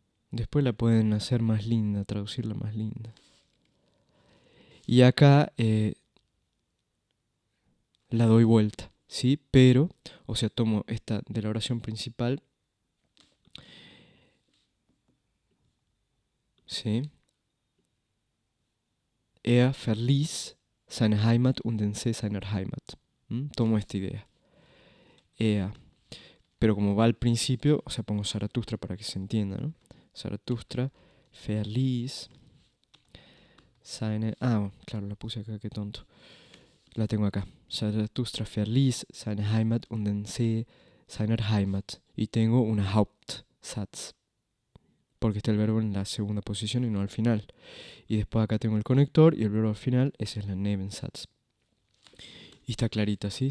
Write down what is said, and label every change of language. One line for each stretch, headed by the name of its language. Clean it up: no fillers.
Spanish: Después la pueden hacer más linda, traducirla más linda. Y acá la doy vuelta, ¿sí? Pero, o sea, tomo esta de la oración principal, ¿sí?
German: Er verließ seine Heimat und den See seiner Heimat.
Spanish: Tomo esta idea.
German: Er.
Spanish: Pero como va al principio, o sea, pongo Zaratustra para que se entienda, ¿no?
German: Zaratustra verließ seine...
Spanish: Ah, claro, la puse acá, qué tonto. La tengo acá.
German: Zaratustra verließ seine Heimat und den See seiner Heimat.
Spanish: Y tengo una Hauptsatz. Porque está el verbo en la segunda posición y no al final. Y después acá tengo el conector y el verbo al final, ese es la Nebensatz. Y está clarita, ¿sí?